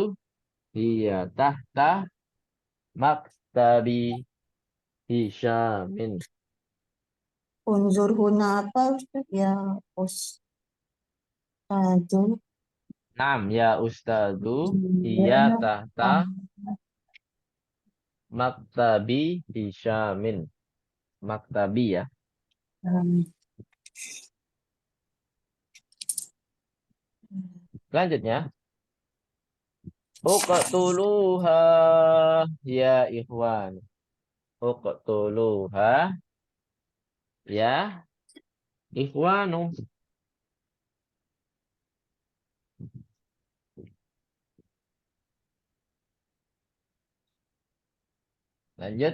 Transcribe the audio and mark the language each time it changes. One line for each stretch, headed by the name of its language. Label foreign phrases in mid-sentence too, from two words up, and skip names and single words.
Arabic: هي تحت مكتب هشام. انظر هنا apa Ustaz? يا أستاذ. نعم يا أستاذ. هي تحت مكتب هشام. مكتبي يا. Selanjutnya. اقتلوها يا إخوان. اقتلوها يا إخوان.
Indonesian: Lanjut.